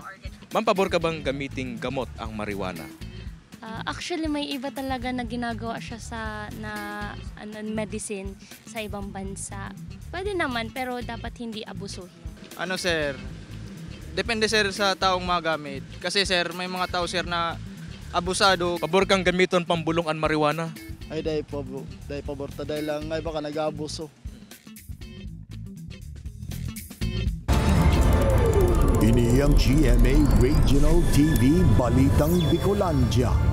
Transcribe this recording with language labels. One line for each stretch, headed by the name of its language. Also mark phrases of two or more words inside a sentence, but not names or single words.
Filipino: Ma'am, pabor ka bang gamiting gamot ang marijuana? Actually, may iba talaga na ginagawa siya sa medicine sa ibang bansa. Pwede naman, pero dapat hindi abusuhin. Sir? Depende, sir, sa taong magamit. Kasi, sir, may mga tao, sir, na abusado.
Bikol: Pabor kang gamiton pambulong ang marijuana? Ay, dahil pabor. Dahil lang ay baka nag-abuso. Ini ang GMA Regional TV Balitang Bicolandia.